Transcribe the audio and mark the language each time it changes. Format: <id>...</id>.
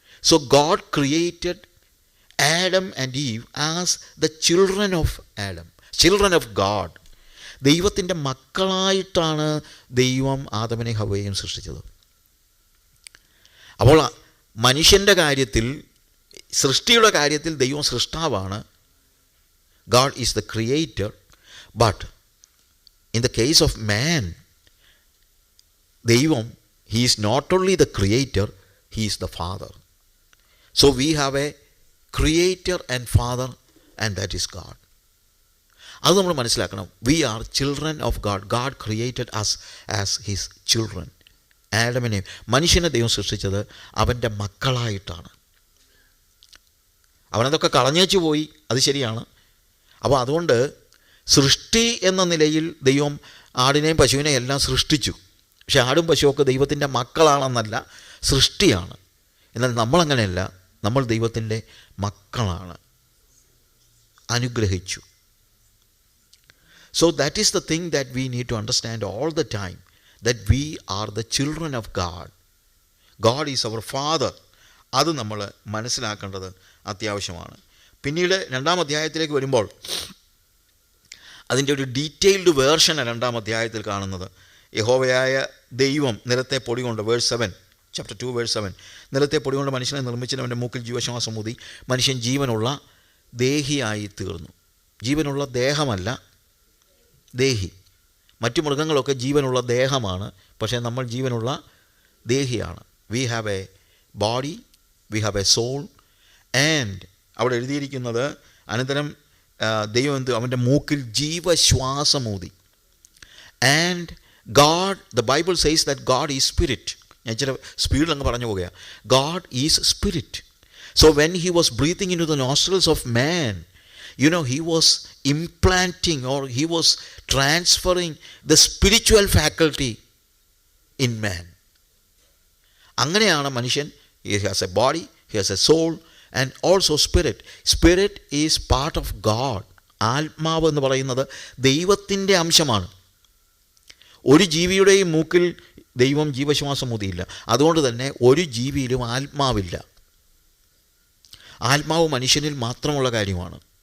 <en>So God created Adam and Eve as the children of Adam, children of God.</en> <ml>ദൈവത്തിൻ്റെ മക്കളായിട്ടാണ് ദൈവം ആദമിനെ ഹവ്വയെയും സൃഷ്ടിച്ചത്. അപ്പോൾ മനുഷ്യൻ്റെ കാര്യത്തിൽ, സൃഷ്ടിയുടെ കാര്യത്തിൽ ദൈവം സൃഷ്ടാവാണ്.</ml> <en>God is the creator. But in the case of man, ദൈവം, he is not only the creator, he is the father. So we have a creator and father, and that is God.</en> <ml>അത് നമ്മൾ മനസ്സിലാക്കണം.</ml> <en>We are children of God. God created us as his children.</en> <ml>ആഡമിനെ, മനുഷ്യനെ ദൈവം സൃഷ്ടിച്ചത് അവൻ്റെ മക്കളായിട്ടാണ്. അവനതൊക്കെ കളഞ്ഞേച്ചു പോയി, അത് ശരിയാണ്. അപ്പോൾ അതുകൊണ്ട് സൃഷ്ടി എന്ന നിലയിൽ ദൈവം ആടിനെയും പശുവിനെയും എല്ലാം സൃഷ്ടിച്ചു. പക്ഷെ ആടും പശുവൊക്കെ ദൈവത്തിൻ്റെ മക്കളാണെന്നല്ല, സൃഷ്ടിയാണ്. എന്നാൽ നമ്മളങ്ങനെയല്ല, നമ്മൾ ദൈവത്തിൻ്റെ മക്കളാണ്, അനുഗ്രഹിച്ചു.</ml> <en>So that is the thing that we need to understand all the time, that we are the children of God. God is our father.</en> <ml>അത് നമ്മൾ മനസ്സിലാക്കേണ്ടത് അത്യാവശ്യമാണ്. പിന്നീട് 2-ാം അധ്യായത്തിലേക്ക് വരുമ്പോൾ അതിൻ്റെ ഒരു ഡീറ്റെയിൽഡ് വേർഷനാണ് 2-ാം അധ്യായത്തിൽ കാണുന്നത്. യഹോവയായ ദൈവം നിലത്തെ പൊടി കൊണ്ട്, വേഴ്സ് 7, ചാപ്റ്റർ 2 വേഴ്സ് 7, നിലത്തെ പൊടി കൊണ്ട് മനുഷ്യനെ നിർമ്മിച്ചവൻ്റെ മൂക്കിൽ ജീവശ്വാസം ഊതി മനുഷ്യൻ ജീവനുള്ള ദേഹിയായി തീർന്നു. ജീവനുള്ള ദേഹമല്ല, ദേഹി. മറ്റു മൃഗങ്ങളൊക്കെ ജീവനുള്ള ദേഹമാണ്, പക്ഷേ നമ്മൾ ജീവനുള്ള ദേഹിയാണ്.</ml> <en>We have a body, we have a soul. And</en> <ml>അവിടെ എഴുതിയിരിക്കുന്നത്, അനന്തരം ദൈവം അവൻ്റെ മൂക്കിൽ ജീവശ്വാസമൂതി.</ml> <en>And God, the Bible says that God is spirit.</en> <ml>ഞാൻ ചില സ്പീഡിൽ അങ്ങ് പറഞ്ഞു പോകുകയാണ്.</ml> <en>God is spirit. So when he was breathing into the nostrils of man, he was implanting, or he was transferring the spiritual faculty in man.</en> <ml>അങ്ങനെയാണ് മനുഷ്യൻ.</ml> <en>He has a body, he has a soul and also spirit. Spirit is part of God.</en> <ml>ആത്മാവ് എന്ന് പറയുന്നത് ദൈവത്തിൻ്റെ അംശമാണ്. ഒരു ജീവിയുടെയും മൂക്കിൽ ദൈവം ജീവശ്വാസം ഊതിയില്ല. അതുകൊണ്ട് തന്നെ ഒരു ജീവിയിലും ആത്മാവില്ല. ആത്മാവ് മനുഷ്യനിൽ മാത്രമുള്ള കാര്യമാണ്.</ml>